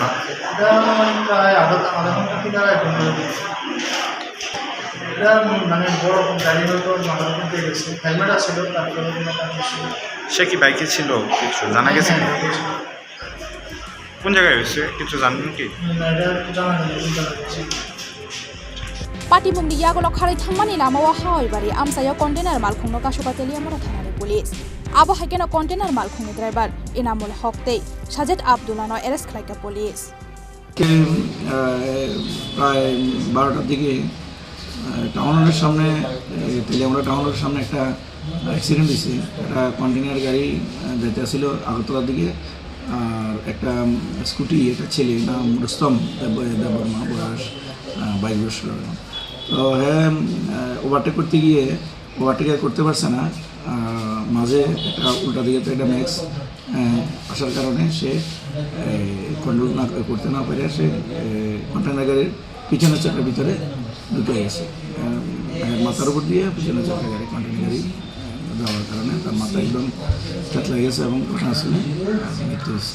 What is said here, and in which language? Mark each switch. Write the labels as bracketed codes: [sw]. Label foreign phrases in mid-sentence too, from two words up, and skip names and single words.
[bn] এটা প্রায় আধা ঘন্টা থেকে এটা মানে বড় গাড়ি হয়তো মাথার মধ্যে গেছে হেলমেট আছিল তারপরে সে কি বাইকে ছিল কিছু জানা গেছে কোন জায়গায় হয়েছে কিছু জানেন কি এটা জানা গেছে [trp] Pati Mungni Yagulo Khari Thangmani Ramawo Hawibari Amsayo container Malkhungno Kashuka Telia Mura Thanani Police Abo Hakeno container Malkhungni driver Inamul Hoktei Sajed Abdullano arrest khlaika police [bn] প্রায় 12টার দিকে টাউনের সামনে তেলিয়ামুড়া টাউনের সামনে একটা অ্যাক্সিডেন্ট হয়েছে একটা কন্টেনার গাড়ি যেতে ছিল আগরতলার দিকে আর একটা স্কুটি একটা ছেলে নাম রুস্তম দেববর্মা বয়স 22 বছর তো হ্যাঁ ওভারটেক করতে গিয়ে ওভারটেক করতে পারছে না মাঝে একটা উল্টা দিকে তো একটা ম্যাক্স আসার কারণে সে কন্ট্রোল না করতে না পারে সে কন্টেনার গাড়ির পিছনের চাকার ভিতরে ঢুকে গেছে মাথার উপর দিয়ে পিছনের চাকার গাড়ি কন্টেনার গাড়ি যাওয়ার কারণে তার মাথা একদম চাট লেগে গেছে এবং ঘটনাস্থলে মৃত্যু হয়েছে